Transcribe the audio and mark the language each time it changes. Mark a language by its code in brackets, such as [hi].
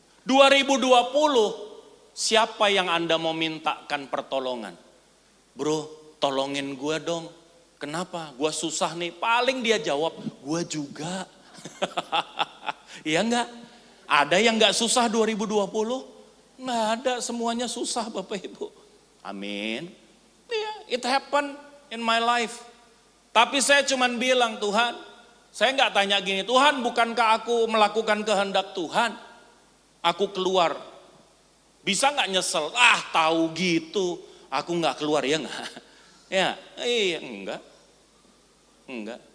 [id] 2020, siapa yang Anda mau mintakan pertolongan? Bro, tolongin gue dong. Kenapa? Gue susah nih. Paling dia jawab, gue juga. Iya enggak? Ada yang enggak susah 2020? Enggak ada, semuanya susah Bapak Ibu. Amin. [en] Yeah, it happened in my life. [id] Tapi saya cuman bilang, Tuhan, saya enggak tanya gini, Tuhan bukankah aku melakukan kehendak Tuhan? Aku keluar. Bisa enggak nyesel? Tahu gitu. Aku enggak keluar, ya enggak? Ya, iya enggak. Enggak.